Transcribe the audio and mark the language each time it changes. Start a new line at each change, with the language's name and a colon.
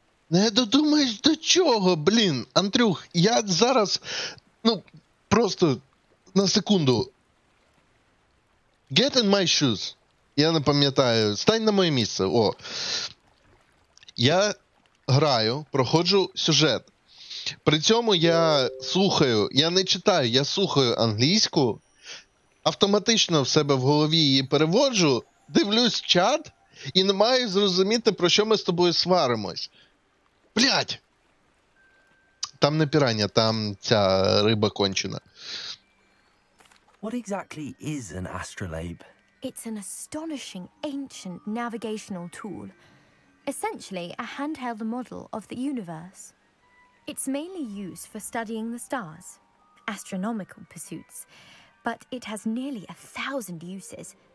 Ukrainian: Не додумаєш до чого, блін. Андрюх, я зараз, ну, просто на секунду.
English: Get in my shoes.
Ukrainian: Я не пам'ятаю. Стань на моє місце. О. Я граю, проходжу сюжет. При цьому я слухаю, я не читаю, я слухаю англійську, автоматично в себе в голові її переводжу, дивлюсь чат і не маю зрозуміти, про що ми з тобою сваримось. Блядь! Там не піранья, там ця риба кончена.
English: What exactly is an astrolabe? It's an astonishing ancient navigational tool, essentially a handheld model of the universe. It's mainly used for studying the stars, astronomical pursuits, but it has nearly 1,000 uses.